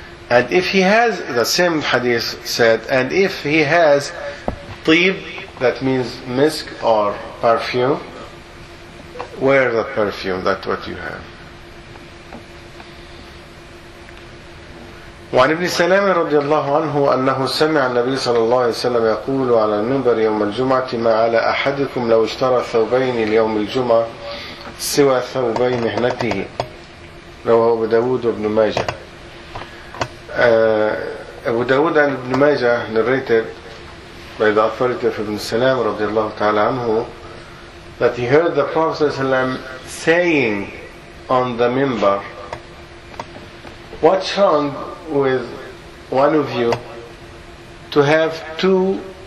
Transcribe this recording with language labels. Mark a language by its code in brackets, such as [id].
[en] And if he has, the same hadith said, and if he has tib, that means misk or perfume, wear the perfume, that's what you have. [ar] وعن ابن سلام رضي الله عنه أنه سمع النبي صلى الله عليه وسلم يقول على المنبر يوم الجمعة ما على أحدكم لو اشترى ثوبين ليوم الجمعة سوى ثوبين مهنته رواه أبو داود وابن ماجه. [en] أبو داود عن ابن ماجه narrated by the authority of ابن سلام [ar] رضي الله تعالى عنه [en] that he heard the Prophet صلى الله عليه وسلم saying on the minbar, what's wrong with one of you to have two